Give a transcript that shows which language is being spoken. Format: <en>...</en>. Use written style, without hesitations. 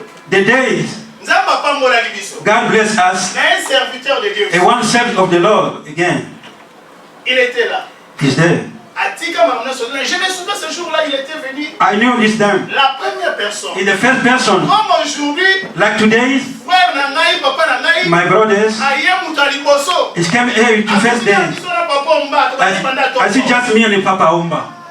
<en>The days God bless us, a one servant of the Lord again.</en> <fr>Il était là.</fr> <en>He's there.</en> <fr>Je me souviens ce jour-là, il était venu.</fr> <en>I knew this time.</en> <fr>La première personne.</fr> <en>In the first person.</en> <fr>Comme aujourd'hui.</fr> <en>Like today.</en> <fr>Frère Nangaï, papa Nangaï.</fr> <en>My brothers. It came here to first dance. I see just me and the Papa Omba.</en>